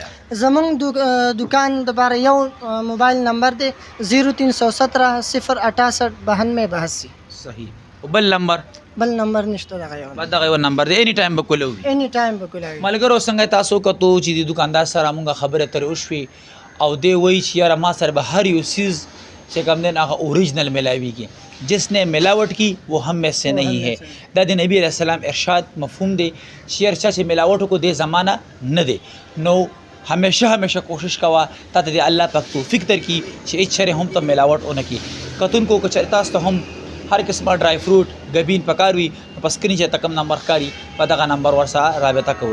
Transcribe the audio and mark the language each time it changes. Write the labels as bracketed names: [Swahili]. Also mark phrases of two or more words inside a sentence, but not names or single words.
[Pashto] زمونږ دکان دپاره یو موبایل نمبر دی 0317 068 9282. صحیح. بل نمبر نشته دغه یو دغه یو نمبر دی [English] any time [Pashto] به کولو وي. [English] any time [Pashto] به کولو وي. ملګرو څنګه تاسو کتو چې د دکاندار سره مونږ خبره ترې وشوې او دی وایي چې یاره ما سره به هر یو چیز چې کوم دی هغه اوریجنل ملاویږي [Urdu] جس نے ملاوٹ کی وہ ہم میں سے نہیں ہے. [Pashto] دا د نبی علیہ السلام ارشاد مفہوم دی چې هر چا چې ملاوټ کو دې زمانہ نه دی نو همیشه کوشش کوا تا ته الله پاک توفیق درکړي چې هیڅ چره هم ته ملاوٹ ونه کی. کتونکو کو چرتا تاسو ته هم هر قسمه [English] dry fruit [Pashto] غبین پکاروي په سکرین چې تکم نمبر کاری په دغه نمبر ورسره رابطه کوي.